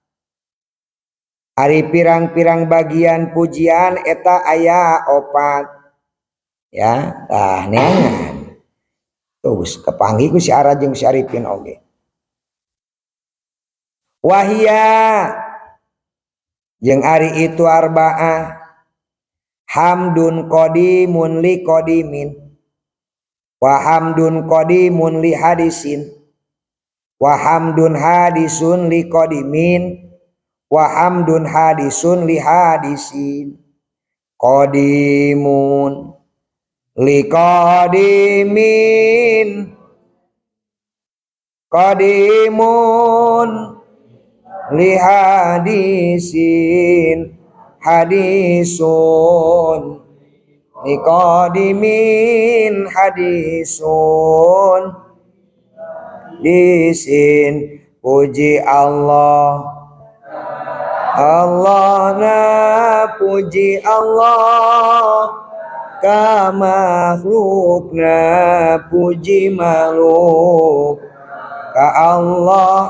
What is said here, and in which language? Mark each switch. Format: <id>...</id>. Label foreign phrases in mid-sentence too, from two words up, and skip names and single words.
<su>Ari pirang-pirang bagian pujian eta aya opat ya tah neangan terus kepanggih ku si Ara jeung si Arifin oge. wahia jeung ari itu</su> <ar>أربعة حمد قديم لقديم وحمد قديم لحادث وحمد حادث لقديم وحمد حادث لحادث قديم لقديم قديم لحادث حادث لقديم حادث دسن puji Allah Allah</ar> <su>na puji Allah ka makhluk na puji makhluk ka Allah</su>